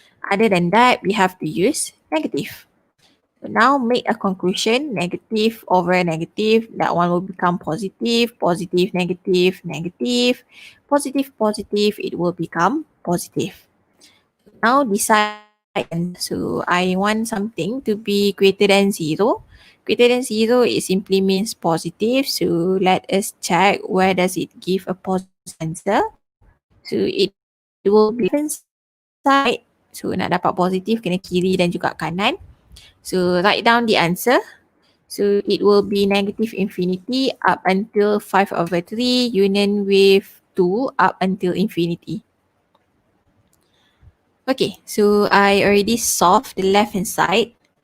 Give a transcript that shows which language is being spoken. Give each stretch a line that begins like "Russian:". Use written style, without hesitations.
English: Other than that, we have to use negative. So now make a conclusion, negative over negative, that one will become positive, positive, negative, negative, positive, positive, it will become positive. Now decide the answer. So I want something to be greater than 0. Greater than 0, it simply means positive. So let us check where does it give a positive answer. So it will be left side.
Malay: So nak dapat positif kena kiri dan juga kanan.
English: So write down the answer. So it will be negative infinity up until 5 over 3 union with 2 up until infinity. Okay, so I already solved the left hand side.